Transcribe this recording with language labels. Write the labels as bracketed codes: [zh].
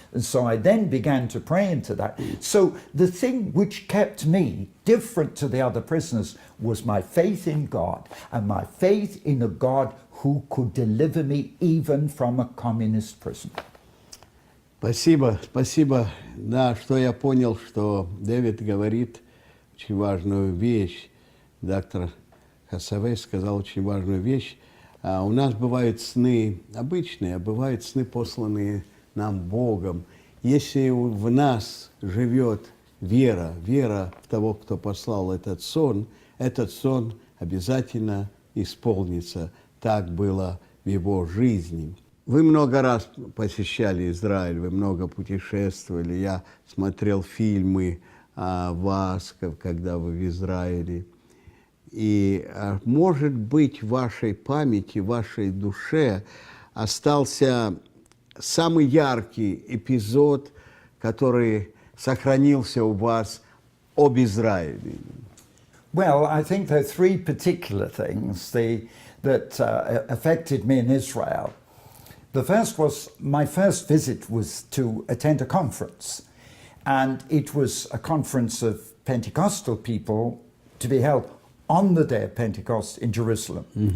[en] And so I then began to pray into that. So the thing which kept me different to the other prisoners was my faith in God, and my faith in a God who could deliver me even from a communist prison. [ru] Спасибо, спасибо. Да, что я понял, что Дэвид говорит очень важную вещь. Доктор Hathaway сказал очень важную вещь. У нас бывают сны обычные, а бывают сны, посланные нам Богом. Если в нас живет вера, вера в того, кто послал этот сон обязательно исполнится. Так было в его жизни. Вы много раз посещали Израиль, вы много путешествовали. Я смотрел фильмы о вас, когда вы в Израиле. И, может быть, в вашей памяти, в вашей душе остался самый яркий эпизод, который сохранился у вас об Израиле. [en] Well, I think there are 3 particular things that affected me in Israel. The first was, my first visit was to attend a conference. and it was a conference of Pentecostal people to be held on the day of Pentecost in Jerusalem.